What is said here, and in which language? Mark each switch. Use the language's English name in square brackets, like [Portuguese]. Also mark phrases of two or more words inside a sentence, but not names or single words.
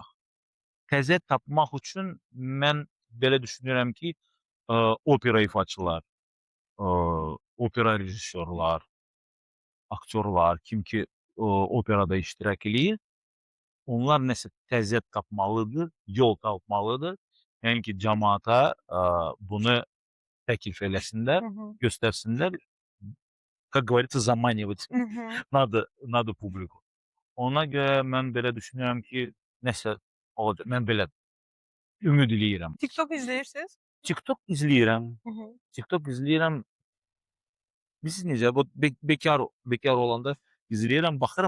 [Azerbaijani] Təzə tapmaq üçün mən belə düşünürəm ki, opera ifaçılar, opera rejissorlar, aktyorlar, kim ki, operada iştirak eləyir, onlar nəsə təzə tapmalıdır, yol tapmalıdır. Yəni ki, camaata, bunu təklif eləsinlər, Hı hı. göstərsinlər. [Russian] Как говорится, заманивать [Azerbaijani] Hı hı. [Russian] надо publiku. [Azerbaijani] Ona görə mən belə düşünürəm ki, nəsə olacaq. Mən belə ümid eləyirəm. TikTok izləyirsiz? TikTok izləyirəm. Hı hı. TikTok izləyirəm. Bilirsiniz necə? Bu bekar olanda izləyirəm, baxıram.